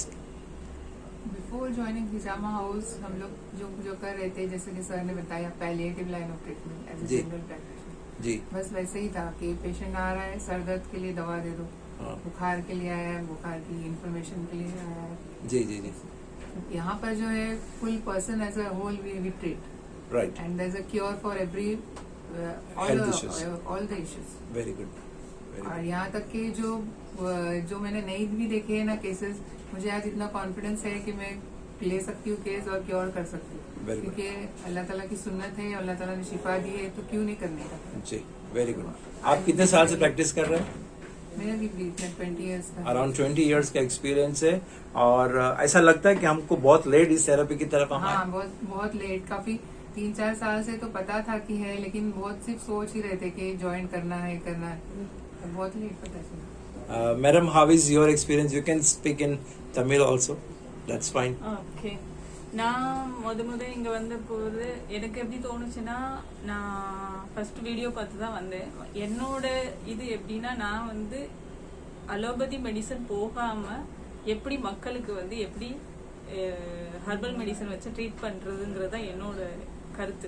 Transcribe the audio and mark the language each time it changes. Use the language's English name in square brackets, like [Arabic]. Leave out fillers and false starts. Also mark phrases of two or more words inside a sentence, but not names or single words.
[English] before joining [Hindi] हिजामा हाउस हम लोग जो कर रहे थे, जैसे कि सर ने बताया, [English] palliative line of treatment as a general practitioner. [Hindi] जी। बस वैसे ही था कि पेशेंट आ रहा है, सर दर्द के लिए दवा दे दो, बुखार के लिए आया है, बुखार की इंफॉर्मेशन के लिए आया है। जी जी जी। यहाँ पर जो है [English] full person as a whole we treat, राइट, and there is a cure for every all the issues. very good. [Hindi] और यहाँ तक कि जो मैंने नहीं भी देखे हैं ना केसेस, मुझे आज इतना कॉन्फिडेंस है कि मैं ले सकती हूँ केस और क्योर कर सकती हूँ, क्योंकि अल्लाह ताला की सुन्नत है, अल्लाह ताला ने शिफा दी है, तो क्यों नहीं करने का। [English] जी, very good. [Hindi] आप कितने साल से प्रैक्टिस कर रहे हैं? मेरा भी 20 ईयर्स का, अराउंड 20 इयर्स का एक्सपीरियंस है। और ऐसा लगता है कि हमको बहुत लेट इस थेरेपी की तरफ हम हाँ, बहुत लेट, काफी 3-4 साल से तो पता था कि है, लेकिन बहुत सिर्फ सोच ही रहे थे कि ज्वाइन करना है, तो बहुत लेट पता चला। [English] मैडम, How is your experience? You can speak in Tamil also, that's fine. [Tamil] ஓகே, நான் முத இங்கே வந்தபோது எனக்கு எப்படி தோணுச்சுன்னா, நான் [English] first video [Tamil] பார்த்து தான் வந்தேன். என்னோட இது எப்படின்னா, நான் வந்து [English] allopathy medicine [Tamil] போகாமல் எப்படி மக்களுக்கு வந்து எப்படி [English] herbal medicine [Tamil] வச்சு ட்ரீட் பண்றதுங்கிறது தான் என்னோட கருத்து.